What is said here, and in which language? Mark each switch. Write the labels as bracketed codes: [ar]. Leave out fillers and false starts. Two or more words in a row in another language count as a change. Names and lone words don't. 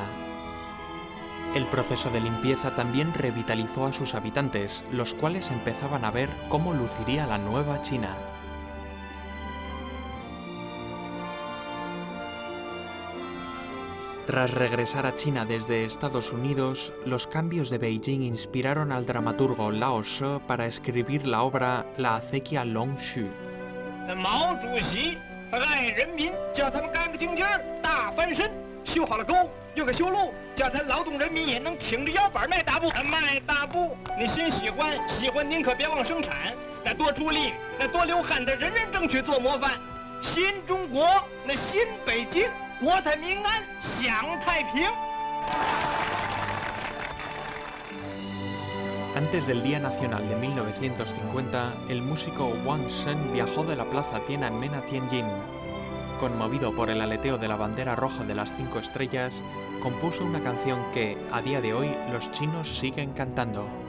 [es] El proceso de limpieza también revitalizó a sus habitantes, los cuales empezaban a ver cómo luciría la nueva China. Tras regresar a China desde Estados Unidos, los cambios de Beijing inspiraron al dramaturgo Lao She para escribir la obra La acequia Longshu. [zh] 毛主席爱人民，叫他们干个净净儿，大翻身，修好了沟，又给修路，叫咱劳动人民也能挺着腰板卖大布。卖大布，你心喜欢您可别忘生产，那多出力，那多流汗的，人人争取做模范。新中国，那新北京，国泰民安，享太平。 [es] Antes del Día Nacional de 1950, el músico Wang Shen viajó de la plaza Tiananmen a Tianjin. Conmovido por el aleteo de la bandera roja de las 5 estrellas, compuso una canción que, a día de hoy, los chinos siguen cantando.